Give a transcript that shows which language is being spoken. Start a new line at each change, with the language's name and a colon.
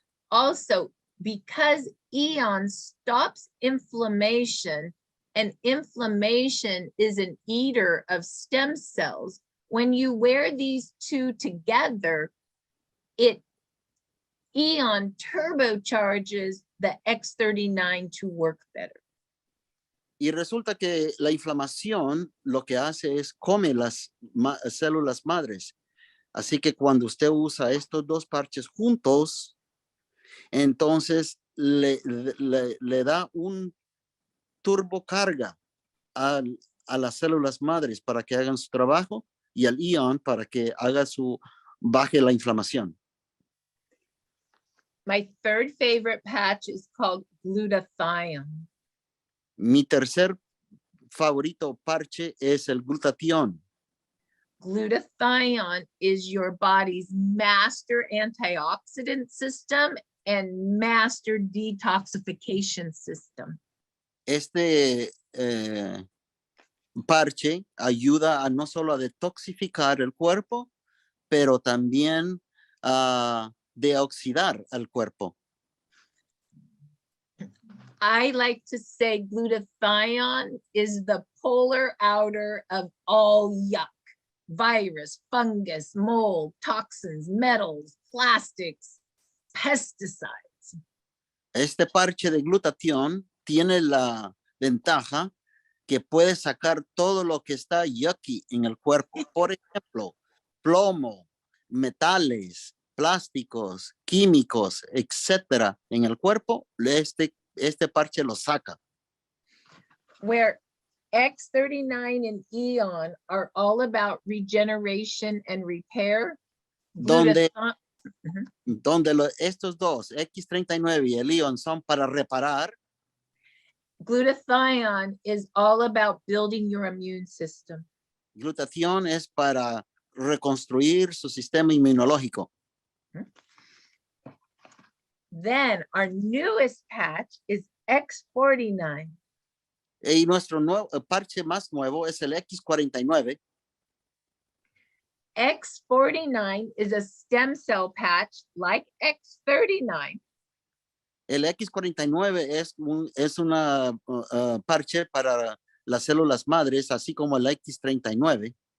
English: Also, because Eon stops inflammation, and inflammation is an eater of stem cells, when you wear these two together, Eon turbocharges the X39 to work better.
Spanish: Y resulta que la inflamación lo que hace es come las células madres. Así que cuando usted usa estos dos parches juntos, entonces le da un turbocarga a las células madres para que hagan su trabajo y al Eon para que baje la inflamación.
English: My third favorite patch is called glutathione.
Spanish: Mi tercer favorito parche es el glutatión.
English: Glutathione is your body's master antioxidant system and master detoxification system.
Spanish: Este parche ayuda a no solo a detoxificar el cuerpo, pero también a deoxidar al cuerpo.
English: I like to say glutathione is the polar outer of all yuck, virus, fungus, mold, toxins, metals, plastics, pesticides.
Spanish: Este parche de glutatión tiene la ventaja que puede sacar todo lo que está yucky en el cuerpo. Por ejemplo, plomo, metales, plásticos, químicos, etcétera, en el cuerpo, este parche lo saca.
English: Where X39 and Eon are all about regeneration and repair.
Spanish: Donde
English: Glutathione
Spanish: estos dos, X39 y el Eon, son para reparar.
English: Glutathione is all about building your immune system.
Spanish: Glutatión es para reconstruir su sistema inmunológico.
English: Then our newest patch is X49.
Spanish: Y nuestro parche más nuevo es el X49.
English: X49 is a stem cell patch like X39.
Spanish: El X49 es una parche para las células madres, así como el X39.